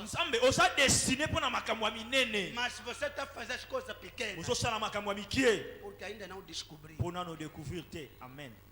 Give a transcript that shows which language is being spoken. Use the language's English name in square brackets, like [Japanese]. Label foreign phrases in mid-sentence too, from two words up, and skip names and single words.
[Lingala] Nzambe oza destiné mpona makambo ya minene. [Portuguese] Mas você está fazendo as coisas pequenas. [Lingala] Ozosala makambo ya mikie. [Portuguese] Porque ainda não descobriu. [Lingala] Mpona no découvrir te. Amen.